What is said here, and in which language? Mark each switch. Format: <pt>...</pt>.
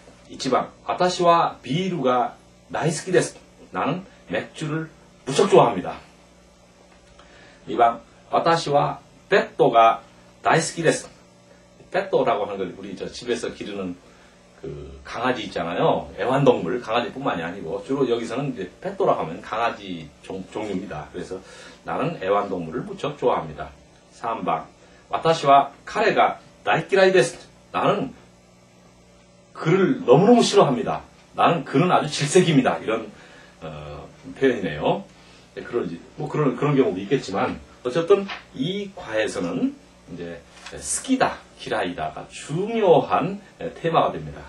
<ja>1번 私はビールが大好きです.</ja> <ko>나는 맥주를 무척 좋아합니다.</ko> <ja>2번 私はペットが大好きです.</ja> <ko>페토라고 하는 걸 우리 집에서 기르는 그 강아지 있잖아요. 애완동물, 강아지뿐만이 아니고 주로 여기서는 이제 페토라고 하면 강아지 종류입니다. 그래서 나는 애완동물을 무척 좋아합니다.</ko> <ja>3번, 私は彼が大嫌いです.</ja> <ko>나는 그를 너무너무 싫어합니다. 나는 그는 아주 질색입니다. 이런 표현이네요. 그런 경우도 있겠지만 어쨌든 이 과에서는 이제 스키다, 기라이다가 중요한 테마가 됩니다.</ko>